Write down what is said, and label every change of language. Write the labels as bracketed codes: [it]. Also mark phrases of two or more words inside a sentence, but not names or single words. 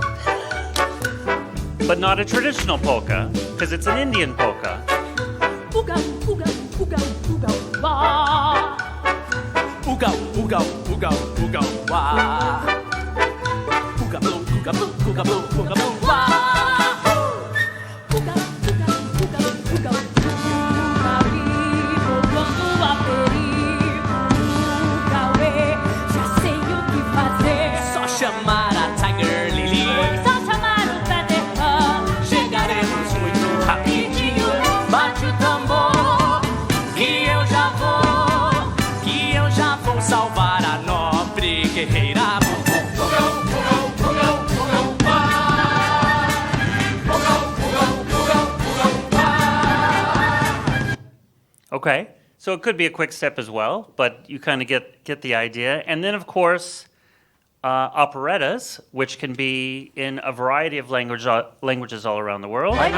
[en] but not a traditional polka, because it's an Indian polka. Uga, uga, uga, uga, wah. Uga, uga, uga, uga, wah. Uga, blue, uga, blue, uga, blue, uga, blue, wah. Uga, uga, uga, uga, uga, [pt] voltando a perigo, já sei o que fazer. Só chamar a Tiger Lily, só chamar o Peter Pan. Chegaremos muito rapidinho. Bate o tambor, que eu já vou salvar a nobre guerreira. [en] Okay, so it could be a quick step as well, but you kind of get the idea. And then, of course, operettas, which can be in a variety of languages all around the world.